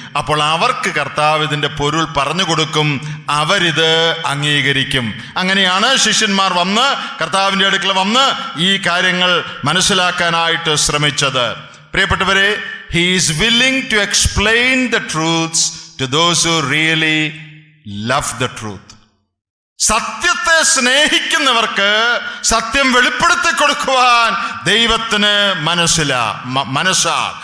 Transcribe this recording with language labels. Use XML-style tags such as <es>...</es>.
<ml>അപ്പോൾ അവർക്ക് കർത്താവ് ഇതിൻ്റെ പൊരുൾ പറഞ്ഞു കൊടുക്കും, അവരിത് അംഗീകരിക്കും. അങ്ങനെയാണ് ശിഷ്യന്മാർ വന്ന് കർത്താവിൻ്റെ അടുക്കൽ വന്ന് ഈ കാര്യങ്ങൾ മനസ്സിലാക്കാനായിട്ട് ശ്രമിച്ചത്. പ്രിയപ്പെട്ടവരെ,</ml> <en>he is willing to explain the truths to those who really love the truth.</en> <ml>സത്യത്തെ സ്നേഹിക്കുന്നവർക്ക് സത്യം വെളിപ്പെടുത്തി കൊടുക്കുവാൻ ദൈവത്തിന് മനസ്സാ.</ml>